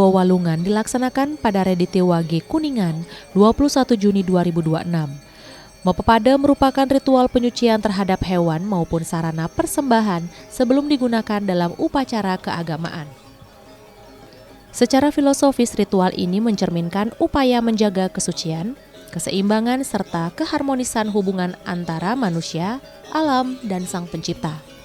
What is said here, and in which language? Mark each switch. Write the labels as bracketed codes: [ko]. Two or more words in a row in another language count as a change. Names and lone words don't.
[id] Wawalungan dilaksanakan pada Rediti Wage Kuningan 21 Juni 2026. Mopepada merupakan ritual penyucian terhadap hewan maupun sarana persembahan sebelum digunakan dalam upacara keagamaan. Secara filosofis, ritual ini mencerminkan upaya menjaga kesucian, keseimbangan, serta keharmonisan hubungan antara manusia, alam, dan Sang Pencipta.